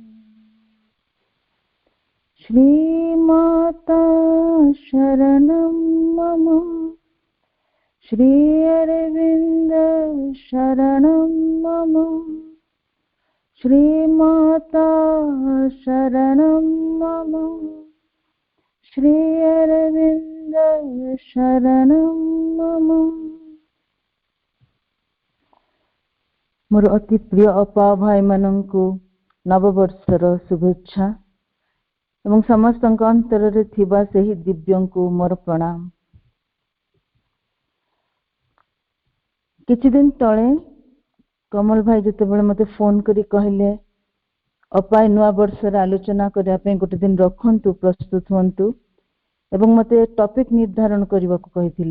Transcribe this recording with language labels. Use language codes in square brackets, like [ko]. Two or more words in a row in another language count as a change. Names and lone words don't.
[sa] श्रीमाता शरणं मम श्री अरविंद शरणं मम श्रीमाता शरणं मम श्री अरविंद शरणं मम। [or] ମୋର ଅତି ପ୍ରିୟ ଅପା ଭାଇ ମାନଙ୍କୁ ନବବର୍ଷର ଶୁଭେଚ୍ଛା ଏବଂ ସମସ୍ତ ଅନ୍ତର ରେ ଥିବା ସହି ଦିବ୍ୟଙ୍କୁ ମୋର ପ୍ରଣାମ। କିଛି ଦିନ ତଳେ କମଳ ଭାଇ ଯେତେ ବେଳେ ମତେ ଫୋନ କରି କହିଲେ ଅପାୟ ନୂଆ ବର୍ଷର ଆଲୋଚନା କରିଆ ପେ ଗୋଟେ ଦିନ ରଖନ୍ତୁ ପ୍ରସ୍ତୁତ ହୁଅନ୍ତୁ ଏବଂ ମତେ ଟପିକ ନିର୍ଦ୍ଧାରଣ କରିବା କୁ କହିଥିଲେ।